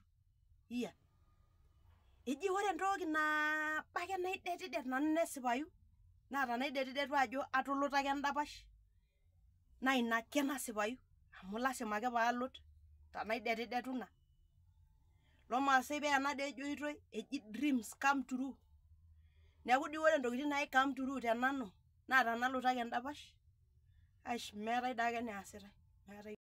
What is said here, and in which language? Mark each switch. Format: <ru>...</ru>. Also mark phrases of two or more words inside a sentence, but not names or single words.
<mas>Iya, eji ore entoki naabo ake naidetidet nanu nesipayu naa tenaidetidetu ajo atuluta ake endapash naa ina ake nasipayu amu lasima ake paalut tenaidetidetu ina. Lomaasai paa ena dii ejoitoi eji</mas> <en>dreams come true.</en> <mas>Neeku dii ore intokitin nai</mas> <en>come true</en> <mas>tenanu naa tenalut ake endapash, aish meetai daake eneasitai.</mas>